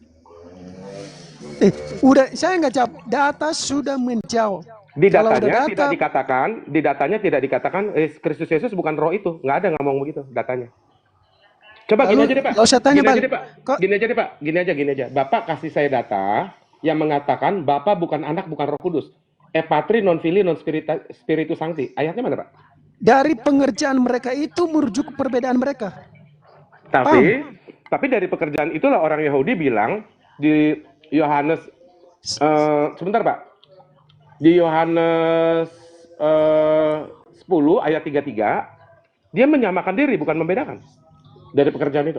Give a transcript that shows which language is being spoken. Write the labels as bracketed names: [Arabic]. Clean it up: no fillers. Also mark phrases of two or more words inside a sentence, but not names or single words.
[Indonesian] Udah, saya nggak jawab. Data sudah menjawab. Di datanya tidak dikatakan Kristus Yesus bukan roh itu. Nggak ada ngomong begitu datanya. Coba gini aja deh Pak. Gini aja. Bapak kasih saya data yang mengatakan Bapak bukan anak, bukan Roh Kudus. [Latin] Patri non fili non spiritus sancti. [Indonesian] Ayatnya mana Pak? Dari pengerjaan mereka itu merujuk ke perbedaan mereka. Tapi dari pekerjaan itulah orang Yahudi bilang di Yohanes sebentar Pak. Di Yohanes 10 ayat 33 dia menyamakan diri bukan membedakan dari pekerjaan itu.